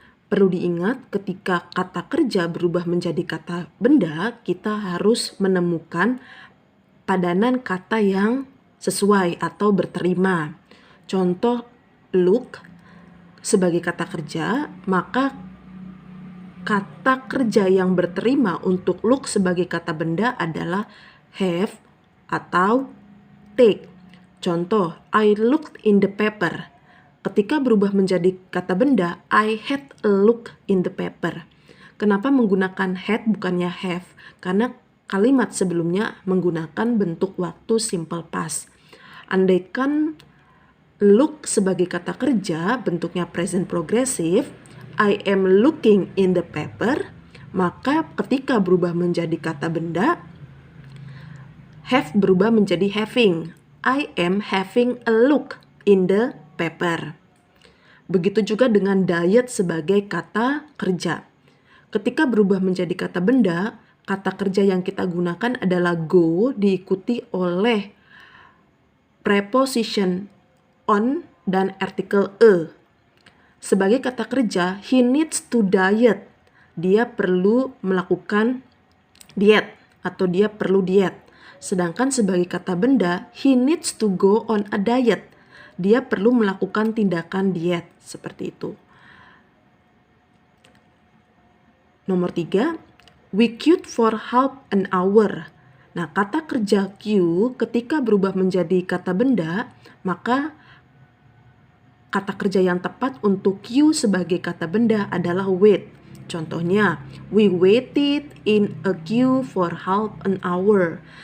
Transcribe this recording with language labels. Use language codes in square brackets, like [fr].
[id] Perlu diingat ketika kata kerja berubah menjadi kata benda, kita harus menemukan padanan kata yang sesuai atau berterima. Contoh look sebagai kata kerja, maka kata kerja yang berterima untuk look sebagai kata benda adalah have atau take. Contoh, [en] I looked in the paper. [id] Ketika berubah menjadi kata benda, [en] I had a look in the paper. [id] Kenapa menggunakan had bukannya have? Karena kalimat sebelumnya menggunakan bentuk waktu simple past. Andaikan look sebagai kata kerja bentuknya present progressive, [en] I am looking in the paper, [id] maka ketika berubah menjadi kata benda, have berubah menjadi having. [en] I am having a look in the paper. [id] Begitu juga dengan diet sebagai kata kerja. Ketika berubah menjadi kata benda, kata kerja yang kita gunakan adalah go diikuti oleh preposition on dan artikel a. Sebagai kata kerja, [en] he needs to diet. [id] Dia perlu melakukan diet atau dia perlu diet. Sedangkan sebagai kata benda, [en] he needs to go on a diet. [id] Dia perlu melakukan tindakan diet. Seperti itu. Nomor 3, [en] we queued for half an hour. [id] Nah, kata kerja queue ketika berubah menjadi kata benda, maka kata kerja yang tepat untuk queue sebagai kata benda adalah wait. Contohnya, [en] we waited in a queue for half an hour.